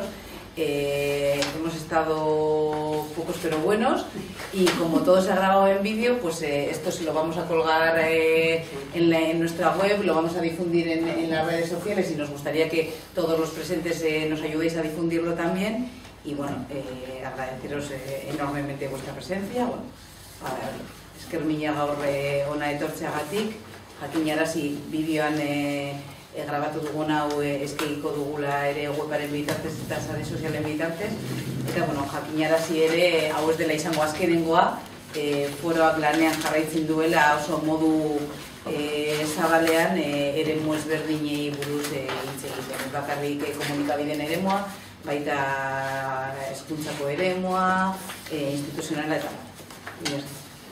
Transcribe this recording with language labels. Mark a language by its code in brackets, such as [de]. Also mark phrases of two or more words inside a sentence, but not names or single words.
[es] Hemos estado pocos pero buenos, y como todo se ha grabado en vídeo, pues esto se lo vamos a colgar en nuestra web, lo vamos a difundir en las redes sociales, y nos gustaría que todos los presentes nos ayudéis a difundirlo también. Y bueno, agradeceros enormemente vuestra presencia. [eu] Bueno, eskermina gaur ona etortzeagatik, jakinarazi bideoan grabatu dugun hau eskegiko dugula ere webaren bitartez eta sare sozialen bitartez, eta bueno, jakinarazi ere hau ez dela izango azkenengoa, foroak lanean jarraitzen duela oso modu zabalean eremu ezberdinei buruz hitz egiten, ez bakarrik komunikabideen eremua, baita hezkuntzako eremua, instituzionala eta